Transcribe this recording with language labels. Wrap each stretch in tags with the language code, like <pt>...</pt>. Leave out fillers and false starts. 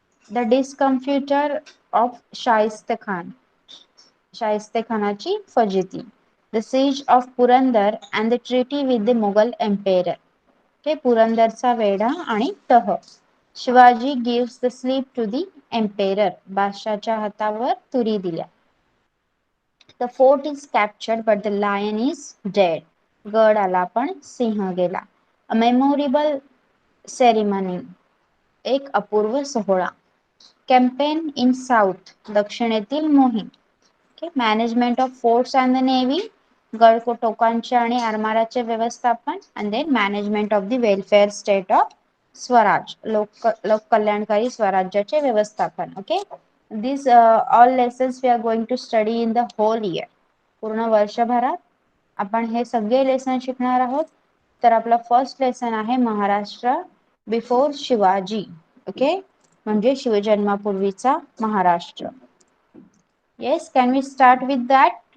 <en>the discomfiture of Shaista Khan,</en> <mr>शाहिस्तेखानाची फजिती.</mr> <en>the siege of Purandar and the treaty with the Mughal emperor, okay,</en> <mr>पुरंदरचा वेढा आणि तह.</mr> <en>Shivaji gives the slip to the emperor,</en> <mr>बादशाच्या हातावर तुरी दिल्या.</mr> <en>The fort is captured but the lion is dead,</en> <mr>गड आला पण सिंह गेला.</mr> <en>A memorable ceremony,</en> <mr>एक अपूर्व सोहळा.</mr> <en>Campaign in south,</en> <mr>दक्षिणेतील मोहीम.</mr> <en>Okay. Management of forts and the navy,</en> <mr>गड टोकांचे आणि आरमाराचे व्यवस्थापन.</mr> <en>And then management of the welfare state of Swaraj,</en> <mr>लोक कल्याणकारी स्वराज्याचे व्यवस्थापन.</mr> <en>Okay. These all lessons we are going to study in the whole year.</en> <mr>पूर्ण वर्षभरात आपण हे सगळे लेसन शिकणार आहोत. तर आपला फर्स्ट लेसन आहे महाराष्ट्र बिफोर शिवाजी. ओके, म्हणजे शिवजन्मापूर्वीचा Maharashtra.</mr> <en>Yes, can we start with that?</en>